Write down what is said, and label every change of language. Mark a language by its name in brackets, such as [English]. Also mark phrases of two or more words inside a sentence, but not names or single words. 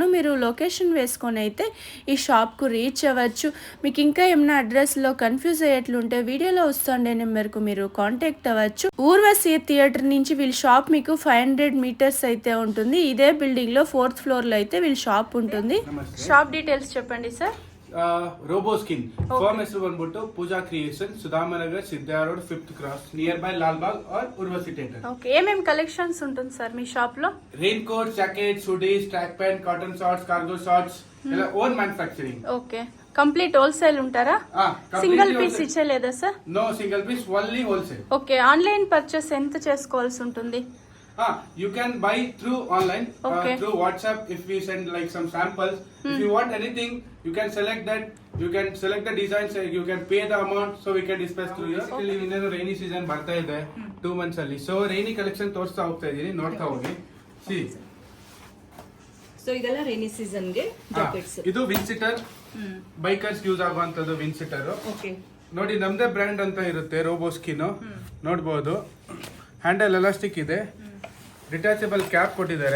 [Telugu] మీరు లొకేషన్ వేసుకొని అయితే ఈ షాప్కు రీచ్ అవ్వచ్చు. మీకు ఇంకా ఏమైనా అడ్రస్లో కన్ఫ్యూజ్ అయ్యేట్లుంటే వీడియోలో వస్తుండే నెంబర్కు మీరు కాంటాక్ట్ అవ్వచ్చు. ఊర్వశి థియేటర్ నుంచి వీళ్ళ షాప్ మీకు 500 meters అయితే ఉంటుంది. ఇదే బిల్డింగ్లో 4th floorలో అయితే వీళ్ళ షాప్ ఉంటుంది. [English] shop details [Telugu] చెప్పండి సార్. [Kannada] ರೋಬೋ ಸ್ಕಿನ್ ಫಾರ್ಮ್ ಹೆಸರು ಬಂದ್ಬಿಟ್ಟು ಪೂಜಾ ಕ್ರಿಯೇಷನ್, ಸುಧಾಮನಗರ್, ಸಿದ್ಧಾರ ರೋಡ್, 5th Cross, [English] near by [Kannada] ಲಾಲ್ಬಾಗ್ ಆರ್ ಉರ್ವಶಿ ಥಿಯೇಟರ್. [Telugu] ఓకే, ఏమేం కలెక్షన్స్ ఉంటుంది సార్ మీ షాప్ లో? [English] rain coat, jackets, hoodies, track pant, cotton shorts, cargo shorts, ఇలా own manufacturing. [Telugu] ఓకే, [English] complete wholesale [Telugu] ఉంటారా? [English] single piece [Telugu] ఇచ్చేలేదా సార్? [English] No single piece, only wholesale. [Telugu] ఓకే, [English] online purchase [Telugu] ఎంత చేసుకోవాల్సి ఉంటుంది? [English] You can buy through online, okay. Through WhatsApp. If we send like some samples, if you want anything, you can select that. You can select the designs. You can pay the amount, so we can dispatch through you. Actually, [Kannada] ಇನ್ನೇನು [English] rainy season [Kannada] ಬರ್ತಾ ಇದೆ 2 months ಅಲ್ಲಿ. ಸೊ [English] rainy collection [Kannada] ತೋರಿಸ್ತಾ ಹೋಗ್ತಾ ಇದೀನಿ, ನೋಡ್ತಾ ಹೋಗಿ. ಸಿ ಸೊ ಇದೆಲ್ಲ [English] rainy season [Kannada] ಗೆ ಜಾಕೆಟ್ಸ್. ಇದು ವಿನ್ಸಿಟರ್, [English] bikers use [Kannada] ಆಗುವಂತದ್ದು ವಿನ್ಸಿಟರ್. ಓಕೆ, ನೋಡಿ ನಮ್ದೇ ಬ್ರ್ಯಾಂಡ್ ಅಂತ ಇರುತ್ತೆ ರೋಬೋ ಸ್ಕಿನ್. ನೋಡಬಹುದು, [English] handle elastic [Kannada] ಇದೆ, [English] detachable cap [Kannada] ಕೊಟ್ಟಿದ್ದಾರೆ.